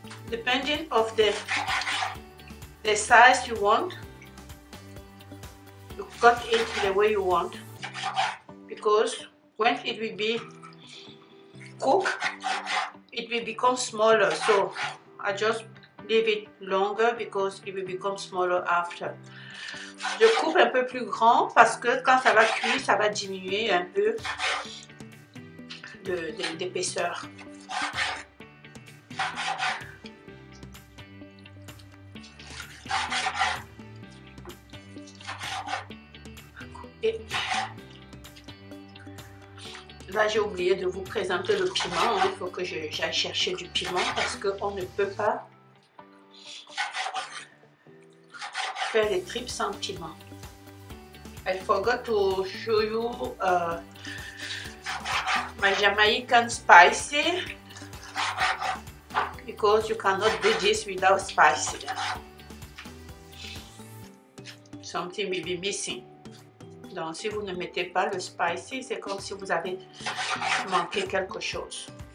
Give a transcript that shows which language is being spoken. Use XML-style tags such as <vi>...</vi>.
<en>depending of the size you want, you cut it the way you want, because when it will be cooked, it will become smaller. So I just leave it longer because it will become smaller after.</en> <fr>Je coupe un peu plus grand parce que quand ça va cuire, ça va diminuer un peu d'épaisseur. Et là, j'ai oublié de vous présenter le piment. Il faut que j'aille chercher du piment parce qu'on ne peut pas faire les tripes sans piment.</fr> <en>I forgot to show you my Jamaican spicy, because you cannot do this without spicy. Something will be missing.</en> <fr>Donc si vous ne mettez pas le spicy, c'est comme si vous avez manqué quelque chose.</fr>